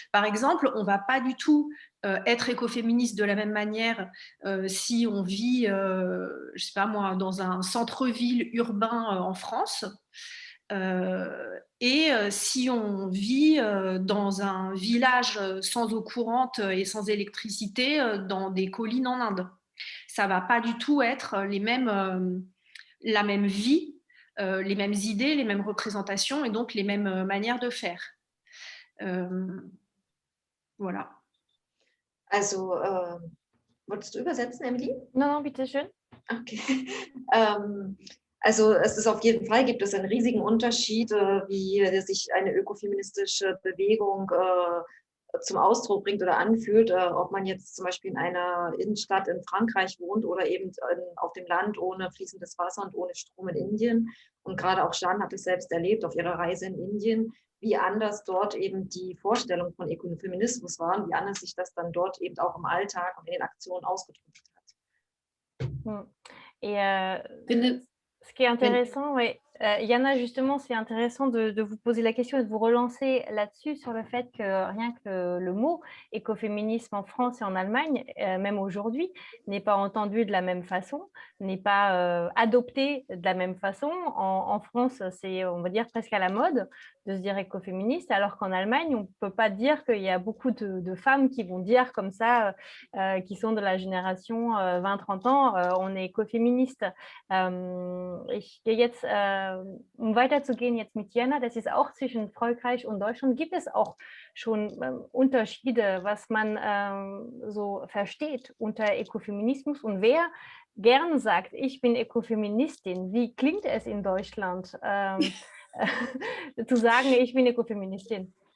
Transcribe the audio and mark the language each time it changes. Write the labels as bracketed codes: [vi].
[fr] Par exemple, on ne va pas du tout être écoféministe de la même manière si on vit, je ne sais pas moi, dans un centre-ville urbain en France et si on vit dans un village sans eau courante et sans électricité dans des collines en Inde. Ça ne va pas du tout être la même vie, les mêmes idées, les mêmes représentations et donc les mêmes manières de faire. Voilà. [de] Also, wolltest du übersetzen, Emily? [fr] Non, non, [de] bitte schön. Okay. Also es ist auf jeden Fall, gibt es einen riesigen Unterschied, wie sich eine ökofeministische Bewegung zum Ausdruck bringt oder anfühlt, ob man jetzt zum Beispiel in einer Innenstadt in Frankreich wohnt oder eben auf dem Land ohne fließendes Wasser und ohne Strom in Indien. Und gerade auch Jeanne hat es selbst erlebt auf ihrer Reise in Indien, wie anders dort eben die Vorstellung von Ökofeminismus war und wie anders sich das dann dort eben auch im Alltag und in den Aktionen ausgedrückt hat. [fr] Et [de] Finde, [fr] ce qui est intéressant, ouais, Yana, justement, c'est intéressant de vous poser la question et de vous relancer là-dessus sur le fait que rien que le mot écoféminisme en France et en Allemagne, même aujourd'hui, n'est pas entendu de la même façon, n'est pas adopté de la même façon. En France, c'est, on va dire, presque à la mode de se dire écoféministe, alors qu'en Allemagne, on ne peut pas dire qu'il y a beaucoup de femmes qui vont dire comme ça, qui sont de la génération 20-30 ans, on est écoféministe. [de] Ich gehe jetzt, um weiterzugehen jetzt mit Jana, das ist auch zwischen Frankreich und Deutschland, gibt es auch schon Unterschiede, was man so versteht unter Ökofeminismus und wer gern sagt, ich bin Ökofeministin, wie klingt es in Deutschland, zu sagen, ich bin Ökofeministin?